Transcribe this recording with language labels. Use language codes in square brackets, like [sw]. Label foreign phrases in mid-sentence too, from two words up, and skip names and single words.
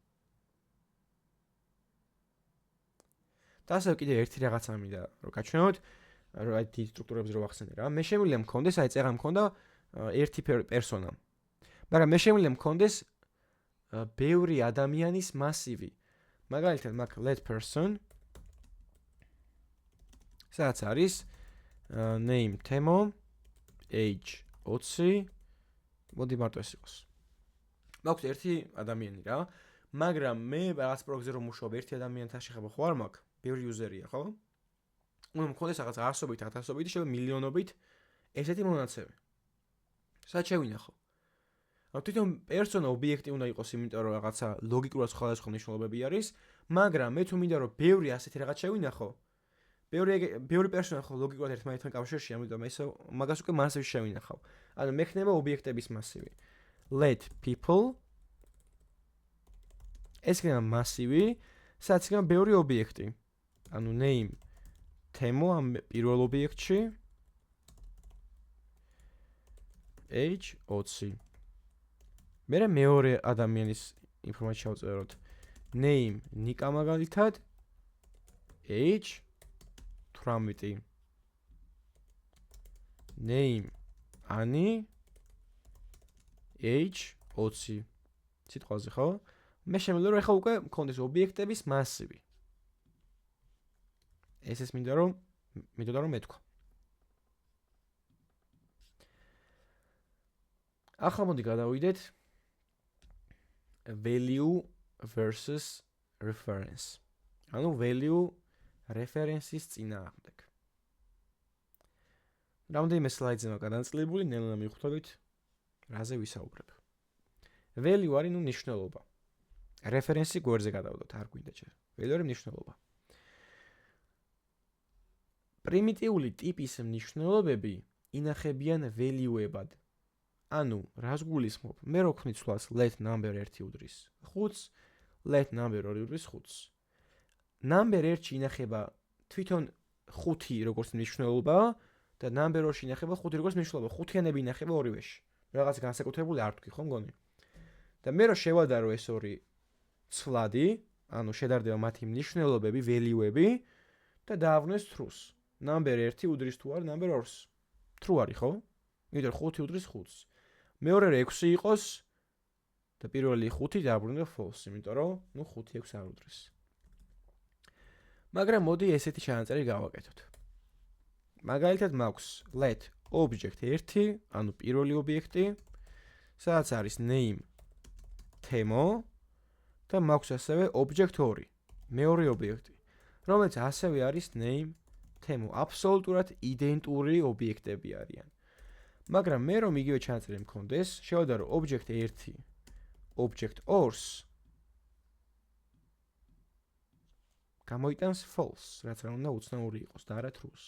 [ka] და ასე კიდე ერთი რაღაცა მინდა რომ გაჩვენოთ, რომ აი დიდ სტრუქტურებზე რო ვახსენე რა. მე შემიძლია მქონდეს, აი წერა მქონდა ერთი პერსონა. მაგრამ მე შემიძლია მქონდეს ბევრი ადამიანის მასივი. მაგალითად, მაგ [en] let person [ka] სადაც არის [en] name temo age 20 [ka] მოდი მარტო ეს იყოს. მაქვს ერთი ადამიანი რა, მაგრამ მე რაღაც პროგრამზე რომ მუშაობ ერთი ადამიანთან შეხება ხო არ მაქვს, ბევრი user-ია, ხო? უნდა მქონდეს რაღაც ასობით, ათასობით, შეიძლება მილიონობით ესეთი მონაცემი. სად შევინახო? ანუ თვითონ პერსონა ობიექტი უნდა იყოს, იმიტომ რომ რაღაცა ლოგიკურად სხვადასხვა მნიშვნელობები არის, მაგრამ მე თუ მინდა რომ ბევრი ასეთი რაღაც შევინახო, ბევრი პერსონა ხო ლოგიკურად ერთმანეთთან კავშირში, ამიტომ ეს მაგას უკვე მასივში შევინახავ. ანუ მე ხდება ობიექტების მასივი. [en] Let people [ka] ეს იქნება მასივი, სადაც იქნება ბევრი ობიექტი. ანუ name temo ამ პირველ ობიექტში age 20. მერე მეორე ადამიანის ინფორმაცია შევწეროთ. Name ნიკა მაგალითად age 18. [en] Name ani age 20. [ka] სიტყვაზე ხო? მე შემიძლია რომ ეხლა უკვე მქონდეს ობიექტების მასივი. ეს მინდა რომ მეთქვა. ახლა მოდი გადავიდეთ [en] value versus reference. [ka] ანუ value reference-ის წინააღმდეგ. რამდენიმე სლაიდზე მაგადანწლებული, ნელა მივხვდებით, რაზე ვისაუბრებ. value არის მნიშვნელობა. reference-ი გვერდზე გადავდოთ, არ გვინდა ჯერ. value არის მნიშვნელობა. პრიმიტიული ტიპის მნიშვნელობები ინახებიან value-ებად. ანუ, რას გულისხმობ? მე რო ვქმნით სვლას [en] let number 1 [ka] უდრის 5-ს, [en] let number 2 [ka] უდრის 5-ს. number 1-ში ინახება თვითონ 5 როგორც მნიშვნელობაა და number 2-ში ინახება 5 როგორც მნიშვნელობა. ხუთიანები ინახება ორივეში. რაღაც განსაკუთრებული არ თქვი, ხო მგონი? და მე რო შევადარო ეს ორი ცვლადი, ანუ შედარდება მათი მნიშვნელობები, value-ები და დაავნეს true-ს. number 1 უდრის თუ არ number 2-ს. true არის, ხო? იმიტომ 5 უდრის 5-ს. მეორე 6 იყოს და პირველი 5 დააბრუნდა false, იმიტომ რომ, 5-6 არ უდრის. მაგრამ მოდი ესეთი ჩანაწერი გავაკეთოთ. მაგალითად მაქვს [en] let object 1, [ka] ანუ პირველი ობიექტი, სადაც არის name თემო და მაქვს ასევე object 2, მეორე ობიექტი, რომელიც ასევე არის name თემო. აბსოლუტურად იდენტური ობიექტები არიან. მაგრამ მე რომ იგივე ჩანაწერი მქონდეს, შევადარო object 1, object 2-ს გამოიტანს false, რაც რა უნდა უცნაური იყოს და არა true-ს.